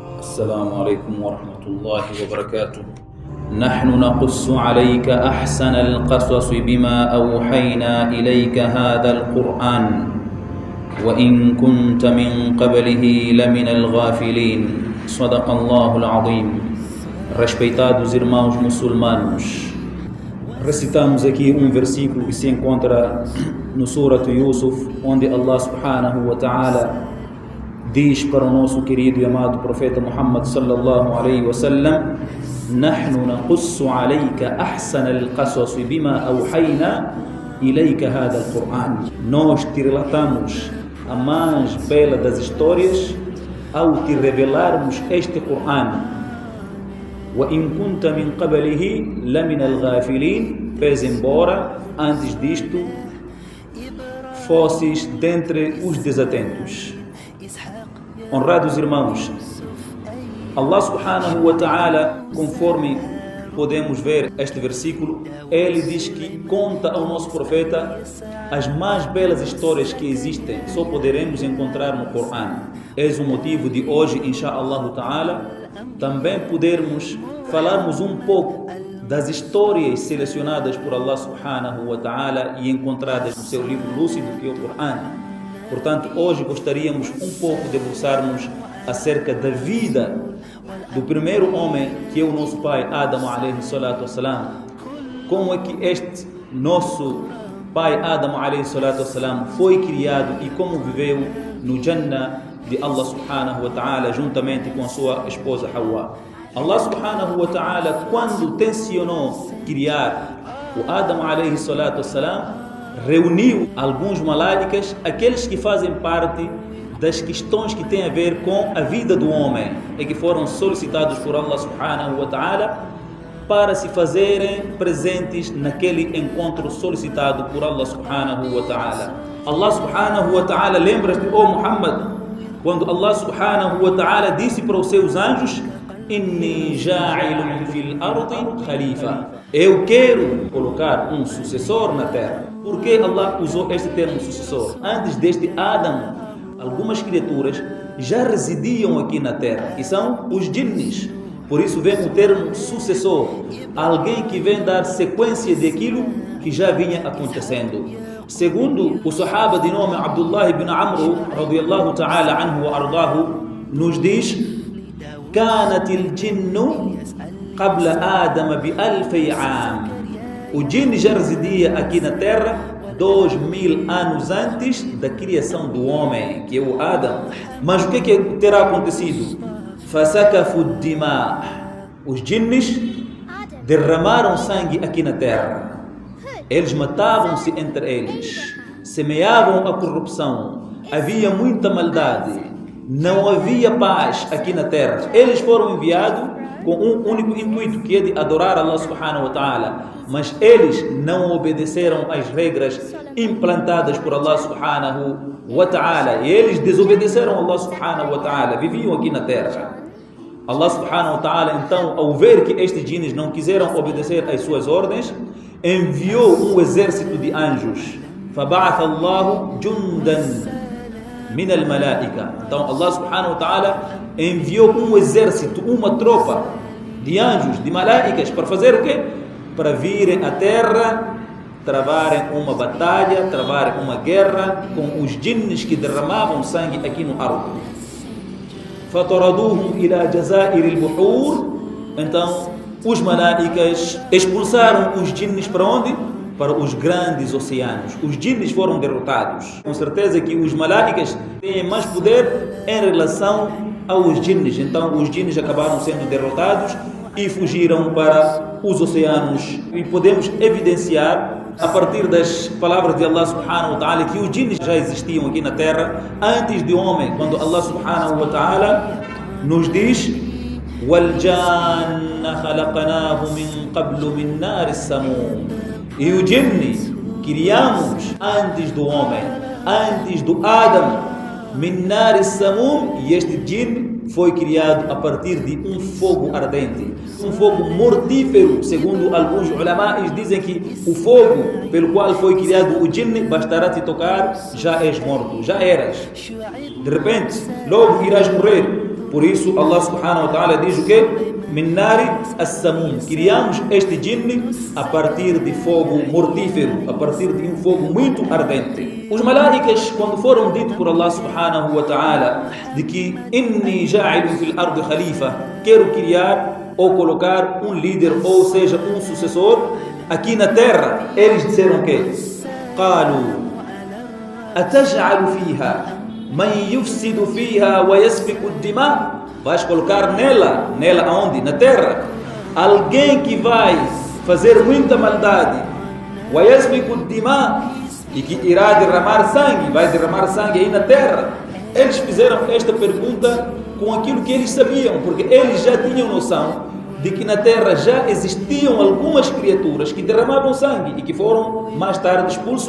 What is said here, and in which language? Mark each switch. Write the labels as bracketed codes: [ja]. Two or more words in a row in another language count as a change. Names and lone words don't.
[ar] السلام عليكم ورحمة الله وبركاته. نحن نقص عليك أحسن القصص بما أوحينا إليك هذا القرآن وإن كنت من قبله لمن الغافلين. صدق الله العظيم. [pt] Respeitados irmãos muçulmanos, recitamos aqui um versículo que se encontra no Surat Yusuf, onde [ar] الله سبحانه وتعالى [pt] diz para o nosso querido e amado profeta Muhammad [ar] صلى الله عليه وسلم: "نحن نقص عليك أحسن القصص بما أوحينا إليك هذا القرآن." [pt] Nós te relatamos a mais bela das histórias ao te revelarmos este Qur'an. [ar] وَإِن كُنْتَ مِنْ قَبْلِهِ لَمِنَ الْغَافِلِينَ. [pt] Pese embora, antes disto, fosses dentre os desatentos. Honrados irmãos, [ar] الله سبحانه وتعالى, [pt] conforme podemos ver este versículo, ele diz que conta ao nosso profeta as mais belas histórias que existem, só poderemos encontrar no Corão. Eis o motivo de hoje, [ar] إن شاء الله تعالى, [pt] também podermos falarmos um pouco das histórias selecionadas por [ar] الله سبحانه وتعالى [pt] e encontradas no seu livro lúcido, que é o Corão. Portanto, hoje gostaríamos um pouco de debruçarmos acerca da vida do primeiro homem, que é o nosso pai Adam [ar] عليه الصلاة والسلام. [pt] Como é que este nosso pai Adam [ar] عليه الصلاة والسلام [pt] foi criado e como viveu no Jannah de [ar] الله سبحانه وتعالى [pt] juntamente com a sua esposa Hawa. [ar] الله سبحانه وتعالى, [pt] quando tencionou criar o Adam [ar] عليه الصلاة والسلام, [pt] reuniu alguns malaicas, aqueles que fazem parte das questões que têm a ver com a vida do homem e que foram solicitados por [ar] الله سبحانه وتعالى [pt] para se fazerem presentes naquele encontro solicitado por [ar] الله سبحانه وتعالى. الله سبحانه وتعالى, [pt] lembras-te, ó Muhammad, quando [ar] الله سبحانه وتعالى [pt] disse para os seus anjos: [ar] "إني جاعل في الأرض خليفة." [pt] Eu quero colocar um sucessor na terra. Por que Allah usou este termo sucessor? Antes deste Adam, algumas criaturas já residiam aqui na terra, e são os jinnis. Por isso vem o termo sucessor, alguém que vem dar sequência daquilo que já vinha acontecendo. Segundo o sahaba de nome Abdullah ibn Amr [ar] رضي الله تعالى عنه وأرضاه, [pt] nos diz: [ar] "كانت الجن قبل آدم بألفي عام." [pt] O jinn já residia aqui na terra 2000 anos antes da criação do homem, que é o Adam. Mas o que terá acontecido? [ar] فسفكوا الدماء. [pt] Os jinns derramaram sangue aqui na terra. Eles matavam-se entre eles, semeavam a corrupção, havia muita maldade, não havia paz aqui na terra. Eles foram enviados com um único intuito, que é de adorar [ar] الله سبحانه وتعالى, [pt] mas eles não obedeceram às regras implantadas por [ar] الله سبحانه وتعالى, [pt] e eles desobedeceram [ar] الله سبحانه وتعالى, [pt] viviam aqui na terra. [ar] الله سبحانه وتعالى, [pt] então, ao ver que estes jinns não quiseram obedecer às suas ordens, enviou um exército de anjos. [ar] فَبَعَثَ اللَّهُ جُنْدًا مِنَ الْمَلَائِكَةِ. [pt] Então [ar] الله سبحانه وتعالى [pt] enviou um exército, uma tropa de anjos, de malaicas, para fazer o quê? Para virem à terra, travarem uma batalha, travarem uma guerra com os jinns que derramavam sangue aqui no arco. [ar] فَطَرَدُوهُمْ إِلَى جَزَائِرِ الْبُحُورِ. [pt] Então os malaicas expulsaram os jinns para onde? Para os grandes oceanos. Os jinns foram derrotados. Com certeza que os malaicas têm mais poder em relação aos jinns. Então os jinns acabaram sendo derrotados e fugiram para os oceanos. E podemos evidenciar, a partir das palavras de [ar] الله سبحانه وتعالى, [pt] que os jinns já existiam aqui na terra antes do homem, quando [ar] الله سبحانه وتعالى [pt] nos diz: [ar] وَالْجَانَّ خَلَقَنَاهُ مِنْ قَبْلُ مِنْ نَارِ السَّمُومِ. [pt] E o jinn criamos antes do homem, antes do Adam, [ar] من نار السموم, [pt] e este jinn foi criado a partir de um fogo ardente, um fogo mortífero. Segundo alguns ulamais, dizem que o fogo pelo qual foi criado o jinn, bastará te tocar, já és morto, já eras. De repente, logo irás morrer. Por isso [ar] الله سبحانه وتعالى [pt] diz o quê? [ar] من نار السموم. [pt] Criamos este jinni a partir de fogo mortífero, a partir de um fogo muito ardente. Os malaicas, quando foram ditos por [ar] الله سبحانه وتعالى [pt] de que [ar] إني جاعل في الأرض خليفة, [pt] quero criar ou colocar um líder, ou seja, um sucessor aqui na terra, eles disseram que [ar] قالوا أتجعل فيها من يفسد فيها ويسفك الدماء. [pt] Vais colocar nela aonde? Na terra, alguém que vai fazer muita maldade, [ar] ويسفك الدماء, [pt] e que irá derramar sangue, vai derramar sangue aí na terra. Eles fizeram esta pergunta com aquilo que eles sabiam, porque eles já tinham noção de que na terra já existiam algumas criaturas que derramavam sangue e que foram mais tarde expulsos.